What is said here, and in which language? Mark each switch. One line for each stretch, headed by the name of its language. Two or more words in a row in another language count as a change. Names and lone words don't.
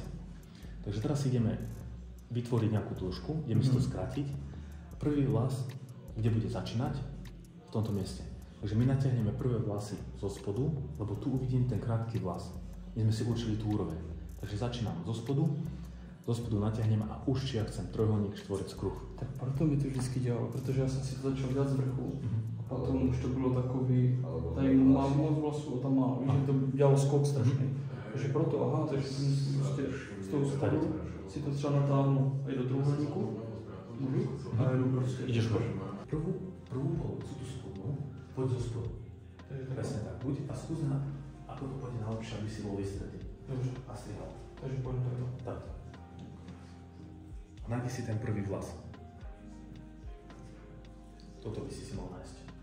Slovak: Takže teraz ideme vytvoriť nejakú dĺžku, ideme si to skrátiť. Prvý vlas, kde bude začínať, v tomto mieste. Takže my natiahneme prvé vlasy zo spodu, lebo tu uvidím ten krátky vlas. My sme si určili tú úroveň. Takže začínam zo spodu natiahnem a už či ja chcem trojuholník, štvorec, kruh.
Czech: Tak proto mi to vždycky dělalo, protože já jsem si to začal dělat z vrchu. A potom už to bylo takový, tady mám moc vlasů a tam mám, že to dělalo skok strašný. Takže proto, aha, takže prostě z toho spodu si to třeba natáhnu aj do trojuholníku. Můžu? A jedu prostě.
Slovak: Ideš hore. Prvú polovicu, tú spodnú, poď zo spodu. Presne tak, buď a skús ako to pôjde najlepšie, aby si bol vystretý.
Czech: Dobře.
Slovak: A strihal. Takže pôjdem takto. Takto. A nájdi si ten prvý vlas. Toto by si mal nájsť.